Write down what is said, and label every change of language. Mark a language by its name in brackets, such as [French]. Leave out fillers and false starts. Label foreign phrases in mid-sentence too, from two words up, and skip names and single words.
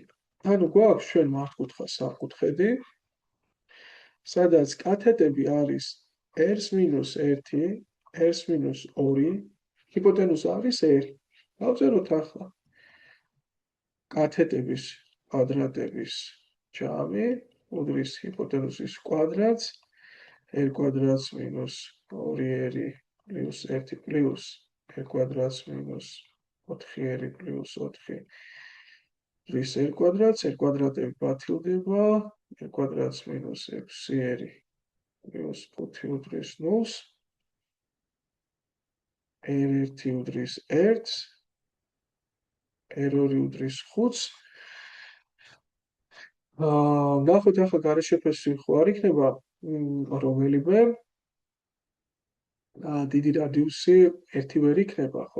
[Georgian] ანუ გვაქვს ჩვენ მართკუთხა სამკუთხედი, სადაც კათეტები არის 1-1, 1-2, ჰიპოტენუზა არის 1. დავწეროთ ახლა კათეტების კვადრატების ჯამი უდრის ჰიპოტენუზის კვადრატს, r კვადრატს minus 2r plus 1 plus r კვადრატს minus 4r plus 4 რის r კვადრატს, r კვადრატები ბათილდება, r კვადრატს minus 6r plus 5 უდრის 0-ს, r1 უდრის 1-ს, r2 უდრის 5-ს, ნახოთ ახლა გარეშეფასი ხო არ იქნება რომელიმე დიდი რადიუსი ერთი ვერ იქნება, ხო?